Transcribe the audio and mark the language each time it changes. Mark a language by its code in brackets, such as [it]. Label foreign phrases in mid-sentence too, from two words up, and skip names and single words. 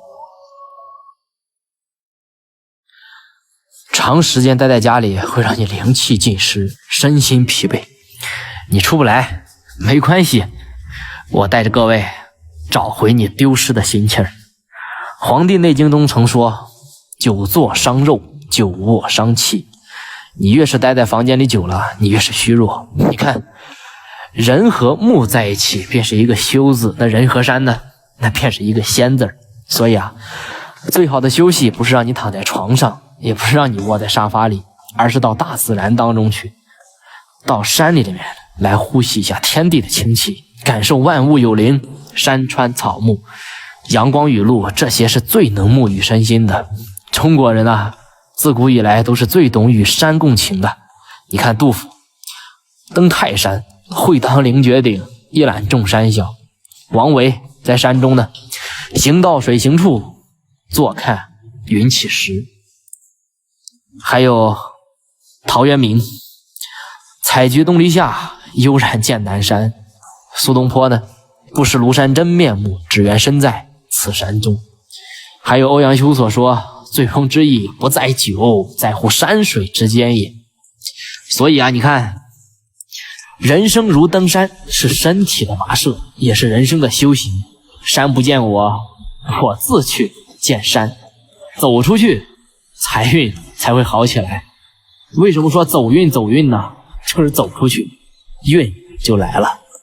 [zh] 長時間待在家裡會讓你靈氣盡失，身心疲憊。你出不來沒關係，我帶着各位找回你丟失的心氣兒。黃帝內經中曾說，久坐傷肉，久臥傷氣。你越是待在房間裡久了，你越是虛弱。你看，人和木在一起便是一個修字，那人和山呢，那便是一個仙字。所以啊，最好的休息不是讓你躺在床上，也不是讓你窩在沙發裡，而是到大自然當中去，到山裡面來呼吸一下天地的清氣，感受萬物有靈，山川草木，陽光雨露，這些是最能沐浴身心的。中國人啊，自古以來都是最懂與山共情的。你看杜甫登泰山，會當凌絕頂，一覽眾山小。王維在山中呢，行到水行處，坐看雲起時。還有陶淵明，採菊東籬下，悠然見南山。蘇東坡呢，不識廬山真面目，只緣身在此山中。還有歐陽修所說，醉翁之意不在酒，在乎山水之間也。所以啊，你看，人生如登山，是身體的跋涉，也是人生的修行。山不見我，我自去見山。走出去，財運才會好起來。為什麼說走運呢？就是走出去，運就來了。